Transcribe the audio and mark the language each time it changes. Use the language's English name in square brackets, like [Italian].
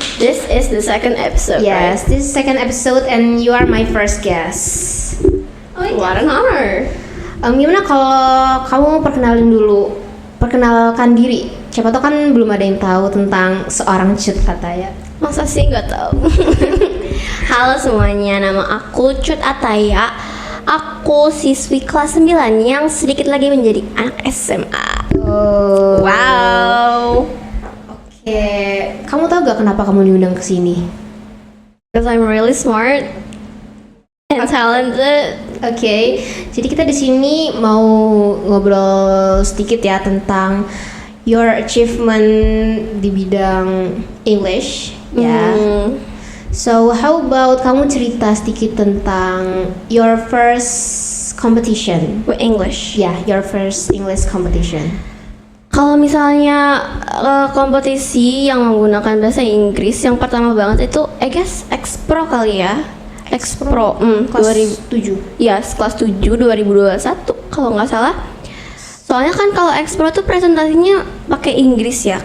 [English] This is the second episode, Yes, right? this is second episode and you are my first guest. What an honor. [Indonesian] Gimana kalau kamu perkenalkan diri? Siapa tahu kan belum ada yang tahu tentang seorang Cut Ataya. Masa sih nggak tahu? Halo semuanya, nama aku Cut Ataya. Aku siswi kelas 9 yang sedikit lagi menjadi anak SMA. Oh. Wow. Oke, kamu tahu gak kenapa kamu diundang ke sini? [English] Because I'm really smart and talented. [Indonesian] Oke, jadi kita di sini mau ngobrol sedikit ya tentang [English] your achievement [Indonesian] di bidang English, ya. [English] So, how about [Indonesian] kamu cerita sedikit tentang [English] your first competition? With English. [Indonesian] Ya, [English] your first English competition. [Indonesian] Kalau misalnya kompetisi yang menggunakan bahasa Inggris yang pertama banget itu [English] I guess [Indonesian] X-Pro kali ya. X-Pro Kelas 7. Ya, kelas 7 2021 kalau nggak salah. Soalnya kan kalau X-Pro tuh presentasinya pakai Inggris ya.